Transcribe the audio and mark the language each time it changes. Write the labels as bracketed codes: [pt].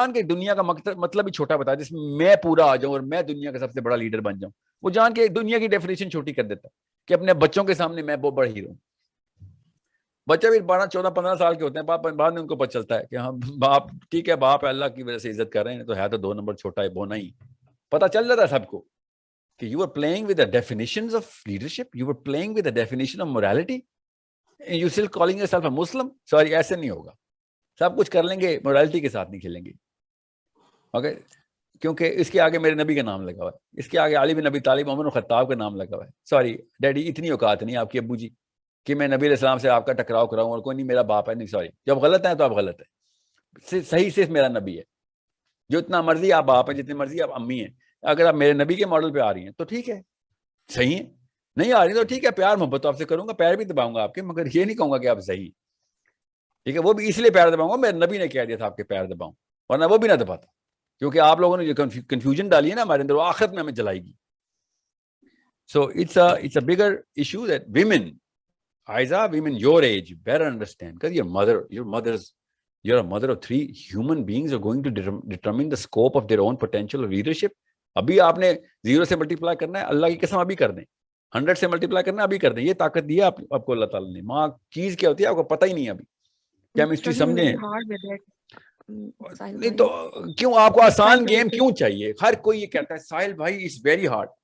[ur] جان کے دنیا کا مطلب ہی چھوٹا بتا, جس میں پورا آ جاؤں اور میں دنیا کا سب سے بڑا لیڈر بن جاؤں. وہ جان کے دنیا کی ڈیفینیشن چھوٹی کر دیتا کہ اپنے بچوں کے سامنے میں بہت بڑا ہیرو ہوں. بچے بھی 12, 14, 15 سال کے ہوتے ہیں, بعد میں ان کو پتہ چلتا ہے کہ ہاں باپ ٹھیک ہے, باپ اللہ کی وجہ سے عزت کر رہے ہیں, تو ہے تو 2 نمبر چھوٹا ہے, بونا ہی. پتہ چل جاتا ہے سب کو کہ [en] you are playing with the definitions of leadership, you were playing with the definition of morality, and you still calling yourself a Muslim. [ur] Sorry, ایسے نہیں ہوگا. سب کچھ کر لیں گے, morality کے ساتھ نہیں کھیلیں گے. اوکے, کیونکہ اس کے آگے میرے نبی کا نام لگا ہوا ہے, اس کے آگے علی بن ابی طالب, عمر بن خطاب کا نام لگا ہوا ہے. سوری ڈیڈی, اتنی اوقات نہیں آپ کی ابو جی کہ میں نبی علیہ السلام سے آپ کا ٹکراؤ کراؤں, اور کوئی نہیں میرا باپ ہے. نہیں, سوری, جب غلط ہیں تو آپ غلط ہیں. صحیح صرف میرا نبی ہے. جو اتنا مرضی آپ باپ ہیں, جتنی مرضی آپ امی ہیں, اگر آپ میرے نبی کے ماڈل پہ آ رہی ہیں تو ٹھیک ہے, صحیح ہے. نہیں آ رہی تو ٹھیک ہے, پیار محبت تو آپ سے کروں گا, پیر بھی دباؤں گا آپ کے, مگر یہ نہیں کہوں گا کہ آپ صحیح. ٹھیک ہے, وہ بھی اس لیے پیر دباؤں گا, میرے نبی نے کہہ دیا تھا آپ کے پیر دباؤں, ورنہ وہ بھی نہ دباتا, کیونکہ آپ لوگوں نے جو کنفیوژن ڈالی ہے نا ہمارے اندر, وہ آخرت میں ہمیں جلائے گی. [en] So it's a bigger issue that women, Aiza, women your age better understand, because you're a mother of 3 human beings who are going to determine the scope of their own potential of leadership. [ur] ابھی آپ نے 0 سے multiply کرنا ہے, اللہ کی قسم ابھی کر دیں. 100 سے ملٹیپلائی کرنا ہے, ابھی کر دیں. یہ طاقت دی ہے آپ کو اللہ تعالیٰ نے. ماں چیز کیا ہوتی ہے آپ کو پتہ ہی نہیں ہے ابھی, کیمسٹری سمجھیں. نہیں تو کیوں آپ کو آسان گیم کیوں چاہیے؟ ہر کوئی یہ کہتا ہے ساحل بھائی [en] It's very hard.